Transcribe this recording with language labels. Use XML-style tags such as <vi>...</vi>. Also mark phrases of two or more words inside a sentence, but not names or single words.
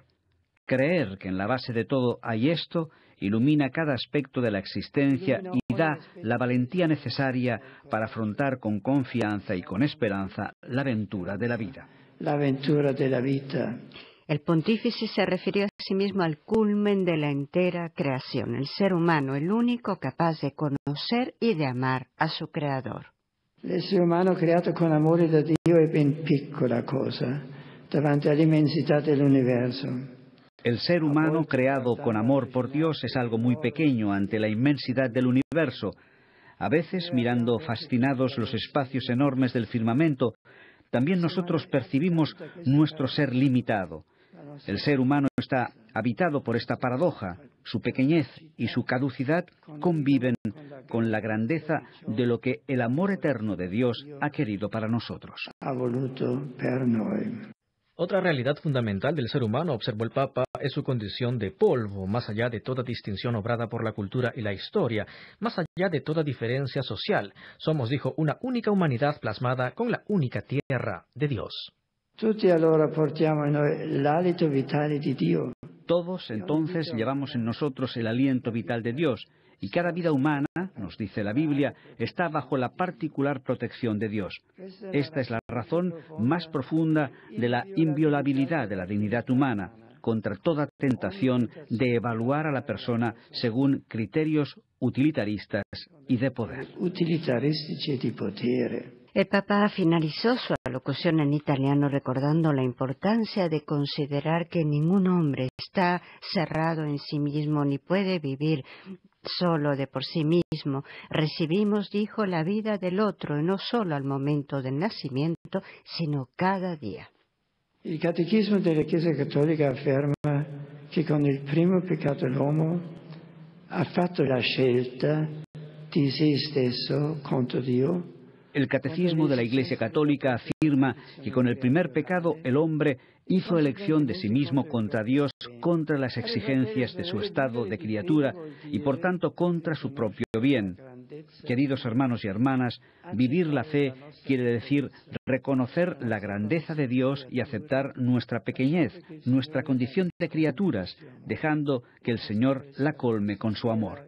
<es>Creer que en la base de todo hay esto ilumina cada aspecto de la existencia y da la valentía necesaria para afrontar con confianza y con esperanza la aventura de la vida. La aventura de la vida. El pontífice se refirió a sí mismo al culmen de la entera creación, el ser humano, el único capaz de conocer y de amar a su Creador.</es> <it>L'essere umano creato con amore da Dio è ben piccola cosa davanti all'immensità dell'universo.</it> <es>El ser humano creado con amor por Dios es algo muy pequeño ante la inmensidad del universo. A veces, mirando fascinados los espacios enormes del firmamento, también nosotros percibimos nuestro ser limitado. El ser humano está habitado por esta paradoja. Su pequeñez y su caducidad conviven con la grandeza de lo que el amor eterno de Dios ha querido para nosotros.</es> <it>Ha voluto per noi.</it> <es>Otra realidad fundamental del ser humano, observó el Papa, es su condición de polvo, más allá de toda distinción obrada por la cultura y la historia, más allá de toda diferencia social. Somos, dijo, una única humanidad plasmada con la única tierra de Dios.</es> <it>Tutti allora portiamo in noi l'alito vitale di Dio.</it> <es>Todos, entonces, llevamos en nosotros el aliento vital de Dios, y cada vida humana, nos dice la Biblia, está bajo la particular protección de Dios. Esta es la razón más profunda de la inviolabilidad de la dignidad humana. contra toda tentación de evaluar a la persona según criterios utilitaristas y de poder.</es> <it>Utilitaristici e di potere.</it> <es>El Papa finalizó su alocución en italiano recordando la importancia de considerar que ningún hombre está cerrado en sí mismo ni puede vivir solo de por sí mismo. Recibimos, dijo, la vida del otro, y no solo al momento del nacimiento, sino cada día.</es> <it>Il Catechismo della Chiesa Cattolica afferma che con il primo peccato l'uomo ha fatto la scelta di se stesso contro Dio.</it> <es>El Catecismo de la Iglesia Católica afirma que con el primer pecado el hombre hizo elección de sí mismo contra Dios, contra las exigencias de su estado de criatura y por tanto contra su propio bien. Queridos hermanos y hermanas, vivir la fe quiere decir reconocer la grandeza de Dios y aceptar nuestra pequeñez, nuestra condición de criaturas, dejando que el Señor la colme con su amor.</es>